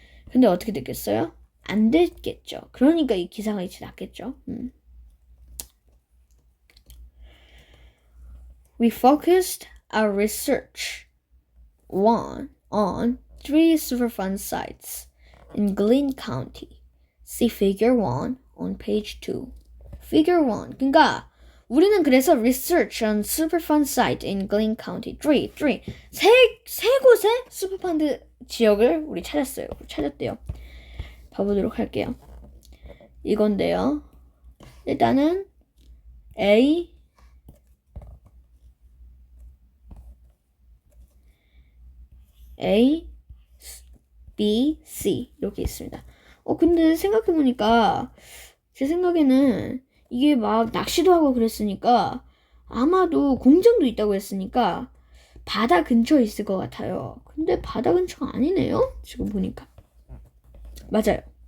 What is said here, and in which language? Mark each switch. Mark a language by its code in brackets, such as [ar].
[ko] 근데 어떻게 됐겠어요? 안 됐겠죠. 그러니까 이 기사가 이제 났겠죠. [en] We focused our research on 3 Superfund sites in Glynn County. See Figure 1 on page 2. Figure 1. [ko] 그러니까 우리는 그래서 [en] research on Superfund site in Glynn County. 3. [ko] 세 곳의 슈퍼펀드 지역을 우리 찾았대요. 봐보도록 할게요. 이건데요. 일단은 A, B, C 이렇게 있습니다. 근데 생각해보니까 제 생각에는 이게 막 낚시도 하고 그랬으니까 아마도 공장도 있다고 했으니까 바다 근처에 있을 것 같아요. 근데 바다 근처가 아니네요. 지금 보니까. 맞아요.